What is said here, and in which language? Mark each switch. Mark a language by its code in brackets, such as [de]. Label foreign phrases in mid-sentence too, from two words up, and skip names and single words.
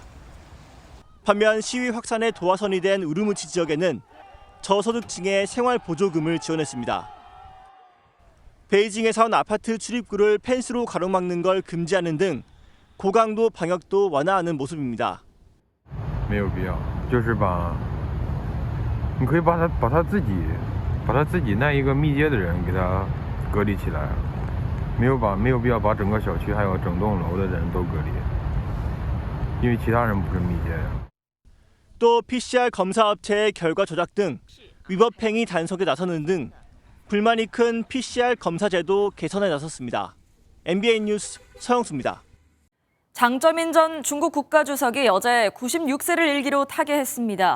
[ko] 반면 시위 확산의 도화선이 된 우르무치 지역에는 저소득층의 생활 보조금을 지원했습니다. 베이징에선 아파트 출입구를 펜스로 가로막는 걸 금지하는 등 고강도 방역도 완화하는 모습입니다. [zh] 没有必要，就是你可以把他自己那一个密接的人给他隔离起来，没有必要把整个小区还有整栋楼的人都隔离，因为其他人不是密接的。 [ko] 또 PCR 검사 업체의 결과 조작 등 위법 행위 단속에 나서는 등 불만이 큰 PCR 검사 제도 개선에 나섰습니다. MBN 뉴스 서영수입니다. 장쩌민 전 중국 국가주석이 어제 96세를 일기로 타계했습니다.